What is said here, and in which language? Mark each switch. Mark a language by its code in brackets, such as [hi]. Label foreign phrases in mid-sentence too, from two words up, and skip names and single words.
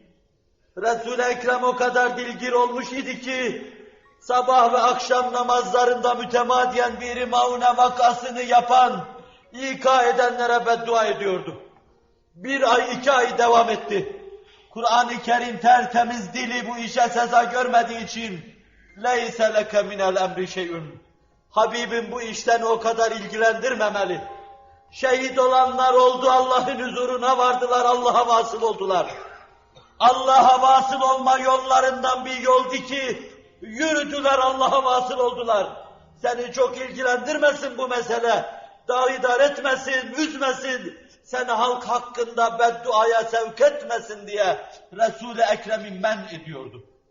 [tr] Resul-i Ekrem o kadar dilgir olmuş idi ki, sabah ve akşam namazlarında mütemadiyen bir Maune vakasını yapan, İka edenlere beddua ediyordu. 1 ay, 2 ay devam etti. Kur'an-ı Kerim tertemiz dili bu işe seza görmediği için [ar] لَيْسَ لَكَ مِنَ الْاَمْرِ شَيْءٌ [tr] Habibim bu işten o kadar ilgilendirmemeli. Şehit olanlar oldu, Allah'ın huzuruna vardılar, Allah'a vasıl oldular. Allah'a vasıl olma yollarından bir yoldu ki, yürüdüler, Allah'a vasıl oldular. Seni çok ilgilendirmesin bu mesele, daidar etmesin, üzmesin, seni halk hakkında bedduaya sevk etmesin diye Resul-i Ekrem'i men ediyordu.